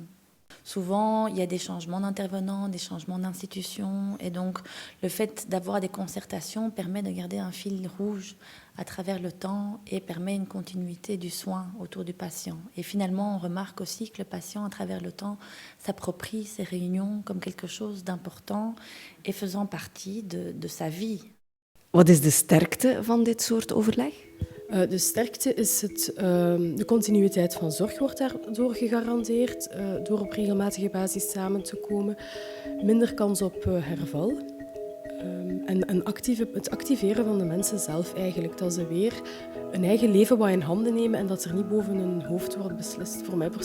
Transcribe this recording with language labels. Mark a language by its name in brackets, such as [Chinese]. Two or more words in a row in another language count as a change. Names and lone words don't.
[French] Souvent, il y a des changements d'intervenants, des changements d'institutions et donc le fait d'avoir des concertations permet de garder un fil rouge à travers le temps et permet une continuité du soin autour du patient. Et finalement, on remarque aussi que le patient, à travers le temps, s'approprie ces réunions comme quelque chose d'important et faisant partie de sa vie. [Dutch] Wat is de sterkte van dit soort overleg? De sterkte is de continuïteit van zorg wordt daardoor gegarandeerd, door op regelmatige basis samen te komen. Minder kans op herval. En het activeren van de mensen zelf eigenlijk, dat ze weer een eigen leven wat in handen nemen en dat er niet boven hun hoofd wordt beslist.